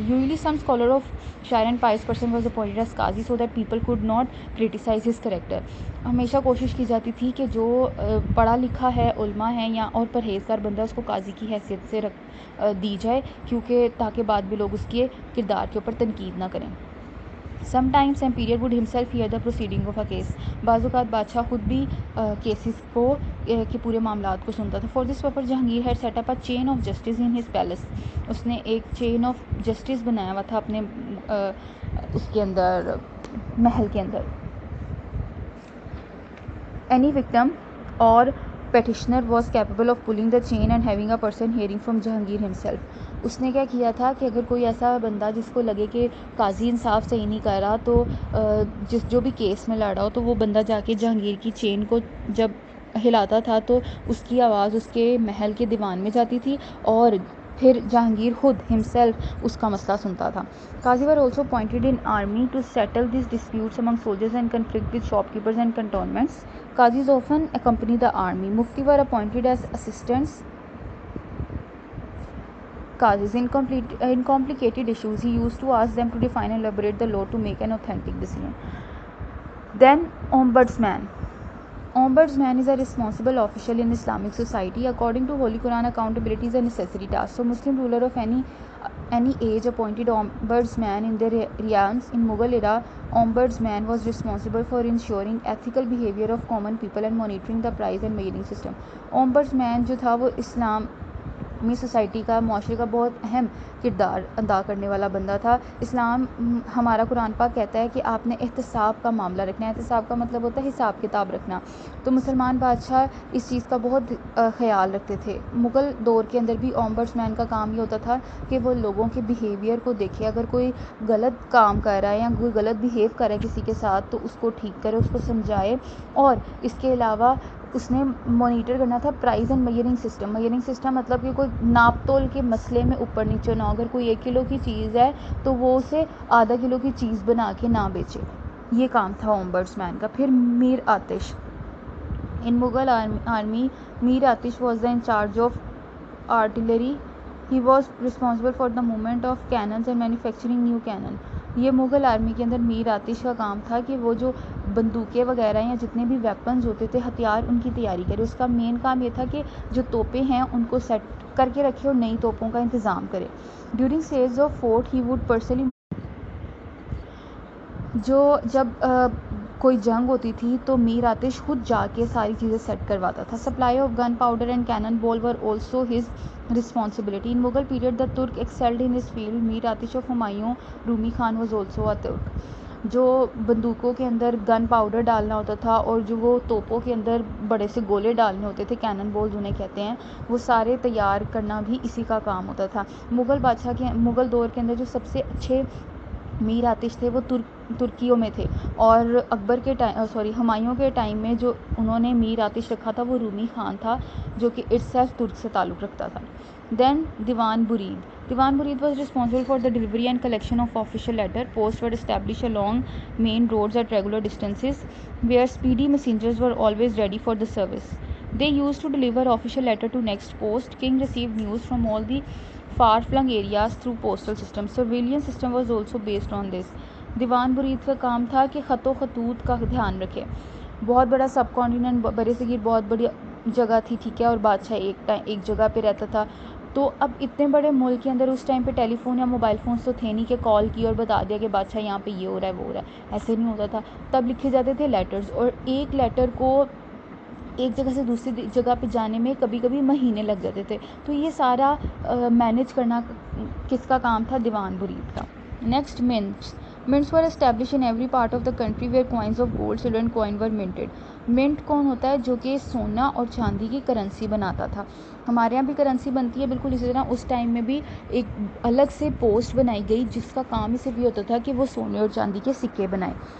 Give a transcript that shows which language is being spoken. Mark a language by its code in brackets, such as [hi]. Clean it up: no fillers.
[en] Usually some scholar of sharia and pious person was appointed as qazi so that people could not criticise his character. [ur] ہمیشہ کوشش کی جاتی تھی کہ جو پڑھا لکھا ہے, علماء ہیں یا اور پرہیزگار بندہ, اس کو قاضی کی حیثیت سے دی جائے, کیونکہ تاکہ بعد بھی لوگ اس کے کردار کے اوپر تنقید نہ کریں. [en] Some times emperor would himself hear the proceeding of a case. [ur] بعض اوقات بادشاہ خود بھی کیسز کو کے پورے معاملات کو سنتا تھا. [en] For this purpose Jahangir had set up a chain of justice in his palace. [ur] اس نے ایک چین آف جسٹس بنایا ہوا تھا اپنے اس کے اندر, محل کے اندر. [en] Any victim or petitioner was capable of pulling the chain and having a person hearing from Jahangir himself. [ur] اس نے کیا کیا تھا کہ اگر کوئی ایسا بندہ جس کو لگے کہ قاضی انصاف صحیح نہیں کر رہا, تو جو بھی کیس میں لڑ رہا ہو, تو وہ بندہ جا کے جہانگیر کی چین کو جب ہلاتا تھا تو اس کی آواز اس کے محل کے دیوان میں جاتی تھی, اور پھر جہانگیر خود ہمسیلف اس کا مسئلہ سنتا تھا. قاضی [en] were also appointed in army to settle these disputes among soldiers and conflict with shopkeepers and cantonments. Qazis often accompany the army. Mufti were appointed as assistants Qazis. In complicated issues, he used to ask them to define and elaborate the law to make an authentic decision. Then, Ombudsman. Ombudsman is a responsible official in Islamic society. According to Holy Quran, accountability is a necessary task. So, Muslim ruler of any age appointed ombudsman in their realms. In Mughal era, ombudsman was responsible for ensuring ethical behavior of common people and monitoring the price and measuring system. Ombudsman [ur] جو تھا وہ اسلامی society کا, معاشرے کا بہت اہم کردار ادا کرنے والا بندہ تھا. اسلام, ہمارا قرآن پاک کہتا ہے کہ آپ نے احتساب کا معاملہ رکھنا ہے. احتساب کا مطلب ہوتا ہے حساب کتاب رکھنا. تو مسلمان بادشاہ اس چیز کا بہت خیال رکھتے تھے. مغل دور کے اندر بھی [en] ombudsman [ur] کا کام یہ ہوتا تھا کہ وہ لوگوں کے بیہیویئر کو دیکھے. اگر کوئی غلط کام کر رہا ہے یا کوئی غلط بیہیو کر رہا ہے کسی کے ساتھ, تو اس کو ٹھیک کرے, اس کو سمجھائے. اور اس کے علاوہ اس نے مانیٹر کرنا تھا [en] Prices and measuring system. [ur] میئرنگ سسٹم مطلب کہ کوئی ناپ تول کے مسئلے میں اوپر نیچے نہ ہو. اگر کوئی 1 کلو کی چیز ہے تو وہ اسے آدھا کلو کی چیز بنا کے نہ بیچے. یہ کام تھا [en] ombudsman [ur] کا. پھر میر آتش. [en] In Mughal army, Mir Atish was in charge of artillery. He was responsible for the movement of cannons and manufacturing new cannon. [ur] یہ مغل آرمی کے اندر میر آتش کا کام تھا کہ وہ جو بندوقیں وغیرہ یا جتنے بھی ویپنز ہوتے تھے, ہتھیار, ان کی تیاری کرے. اس کا مین کام یہ تھا کہ جو توپیں ہیں ان کو سیٹ کر کے رکھے اور نئی توپوں کا انتظام کرے. [en] during sales of fort he would personally, [ur] جب کوئی جنگ ہوتی تھی تو میر آتش خود جا کے ساری چیزیں سیٹ کرواتا تھا. [en] Supply of gunpowder and cannon ball were also his responsibility. In Mughal period, the Turk excelled in this field. Mir Atish of Humayun Rumi Khan was also a Turk. [ur] جو بندوقوں کے اندر گن powder ڈالنا ہوتا تھا اور جو وہ توپوں کے اندر بڑے سے گولے ڈالنے ہوتے تھے, کینن بولز انہیں کہتے ہیں, وہ سارے تیار کرنا بھی اسی کا کام ہوتا تھا. مغل بادشاہ کے, مغل دور کے اندر جو سب سے اچھے میر آتش تھے وہ ترکیوں میں تھے، اور اکبر کے ہمایوں کے ٹائم میں جو انہوں نے میر آتش رکھا تھا وہ رومی خان تھا جو کہ اٹ سیلف ترک سے تعلق رکھتا تھا. [en] Then Diwan Barid was responsible for the delivery and collection of official letter. Posts were established along main roads at regular distances where speedy messengers were always ready for the service. They used to deliver official letter to next post. King received news from all the far-flung areas through postal system. Surveillance system was also based on this. [ur] دیوان برید کا کام تھا کہ خط و خطوط کا دھیان رکھے. بہت بڑا سب کانٹیننٹ بر صغیر بہت بڑی جگہ تھی، ٹھیک ہے، اور بادشاہ ایک جگہ پہ رہتا تھا. تو اب اتنے بڑے ملک کے اندر اس ٹائم پہ ٹیلی فون یا موبائل فونس تو تھے نہیں کہ کال کی اور بتا دیا کہ بادشاہ یہاں پہ یہ ہو رہا ہے وہ ہو رہا ہے، ایسے نہیں ہوتا تھا. تب لکھے جاتے تھے لیٹرز، اور ایک لیٹر کو ایک جگہ سے دوسری جگہ پہ جانے میں کبھی کبھی مہینے لگ جاتے تھے. تو یہ سارا مینیج کرنا کس کا کام تھا؟ دیوان برید کا. [en] Next mints were established in every part of the country where coins of gold, silver and coin were minted. [ur] Minute کون ہوتا ہے؟ جو کہ سونا اور چاندی کی کرنسی بناتا تھا. ہمارے یہاں بھی کرنسی بنتی ہے بالکل اسی طرح، اس ٹائم میں بھی ایک الگ سے پوسٹ بنائی گئی جس کا کام ہی صرف یہ ہوتا تھا کہ وہ سونے اور چاندی کے سکے بنائے.